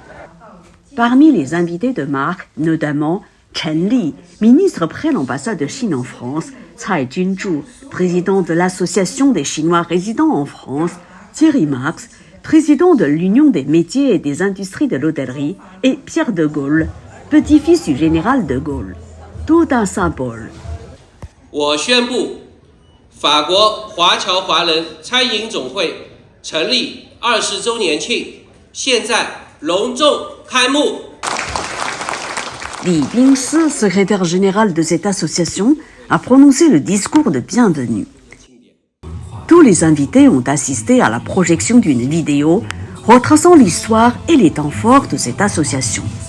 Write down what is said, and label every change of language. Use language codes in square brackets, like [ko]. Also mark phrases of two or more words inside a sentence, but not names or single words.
[fr] Parmi les invités de marque, notamment Chen Li, ministre près l'ambassade de Chine en France, Cai Junzhu, président de l'Association des Chinois résidant en France, Thierry Marx, président de l'Union des métiers et des industries de l'hôtellerie, et Pierre de Gaulle, petit-fils du général de Gaulle. Tout un symbole. [zh] 我宣布，法国华侨华人餐饮总会成立20周年庆，现在隆重开幕。 [fr] Li Bingsi, secrétaire général de cette association, a prononcé le discours de bienvenue. Tous les invités ont assisté à la projection d'une vidéo retraçant l'histoire et les temps forts de cette association.